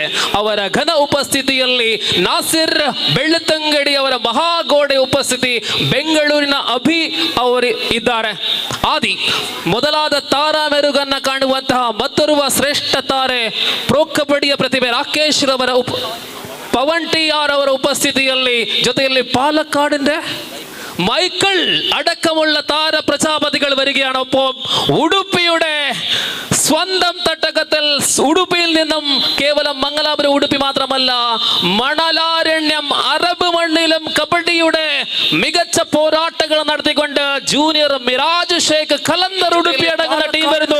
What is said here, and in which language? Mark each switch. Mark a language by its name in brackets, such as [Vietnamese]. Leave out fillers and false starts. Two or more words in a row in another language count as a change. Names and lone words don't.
[Kannada] ಅವರ ಘನ ಉಪಸ್ಥಿತಿಯಲ್ಲಿ ನಾಸಿರ್ ಬೆಳ್ಳತಂಗಡಿ ಅವರ ಮಹಾಗೋಡೆ ಉಪಸ್ಥಿತಿ, ಬೆಂಗಳೂರಿನ ಅಭಿ ಅವರು ಇದ್ದಾರೆ. ಆದಿ ಮೊದಲಾದ ತಾರಾ ಮೆರುಗನ್ನ ಕಾಣುವಂತಹ ಮತ್ತೋರ್ವ ಶ್ರೇಷ್ಠ ತಾರೆ ಪ್ರೊ ಕಬಡ್ಡಿಯ ಪ್ರತಿಭೆ ರಾಕೇಶ್ ರವರ ಪವನ್ ಟಿ ಆರ್ ಅವರ ಉಪಸ್ಥಿತಿಯಲ್ಲಿ, ಜೊತೆಯಲ್ಲಿ [Malayalam] പാലക്കാടിന്റെ മൈക്കിൾ അടക്കമുള്ള താര പ്രജാപതികൾ വരികയാണ്. ഒപ്പം ഉടുപ്പിയുടെ സ്വന്തം തട്ടകത്തിൽ ഉടുപ്പിയിൽ നിന്നും കേവലം മംഗലാപുരം ഉടുപ്പി മാത്രമല്ല, മണലാരണ്യം അറബ് മണ്ണിലും കബഡിയുടെ മികച്ച പോരാട്ടങ്ങൾ നടത്തിക്കൊണ്ട് ജൂനിയർ മിറാജ് ഷേഖ് കലന്തർ ഉടുപ്പി അടങ്ങുന്ന ടീം വരുന്നു.